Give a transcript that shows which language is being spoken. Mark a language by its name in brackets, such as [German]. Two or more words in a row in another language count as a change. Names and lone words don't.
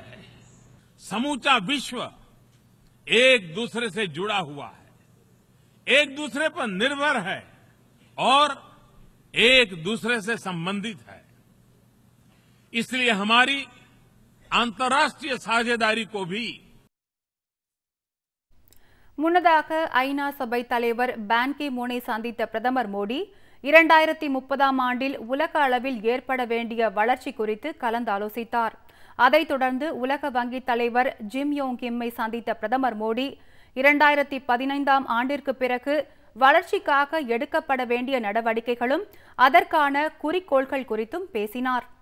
[Hindi] समूचा विश्व एक दूसरे से जुड़ा हुआ है, एक दूसरे पर निर्भर है और एक दूसरे से संबंधित है. इसलिए हमारी अंतर्राष्ट्रीय साझेदारी को भी [Tamil] முன்னதாக ஐநா சபை தலைவர் பான் கி மூனை சந்தித்த பிரதமர் மோடி 2030ஆம் ஆண்டில் உலக அளவில் ஏற்பட வேண்டிய வளர்ச்சி குறித்து கலந்தாலோசித்தார். அதைத் தொடர்ந்து உலக வங்கி தலைவர் ஜிம் யோங் கிம்மை சந்தித்த பிரதமர் மோடி 2015ஆம் ஆண்டிற்கு பிறகு வளர்ச்சிக்காக எடுக்கப்பட வேண்டிய நடவடிக்கைகளும் அதற்கான குறிக்கோள்கள் குறித்தும் பேசினார்.